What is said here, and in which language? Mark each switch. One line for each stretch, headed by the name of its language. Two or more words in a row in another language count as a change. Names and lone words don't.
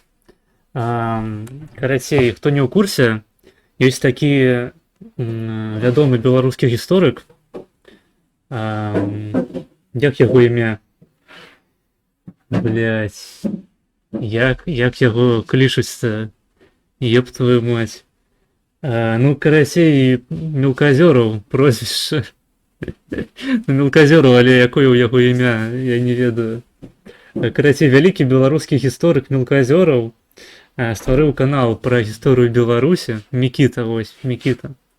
Belarusian: Карацей, хто не ў курсе, ёсць такі вядомы беларускі гісторык, як яго імя? Блядь, як яго клічуць-то?
Russian: Еп твою мать.
Belarusian: Ну, карацей мелказёраў прозвішча. Мелказёраў, але якое ў яго імя, я не ведаю. Карацей, вялікі беларускі гісторык мелказёраў стварыў канал пра гісторыю Беларусі. Мікіта, вось, Мікіта.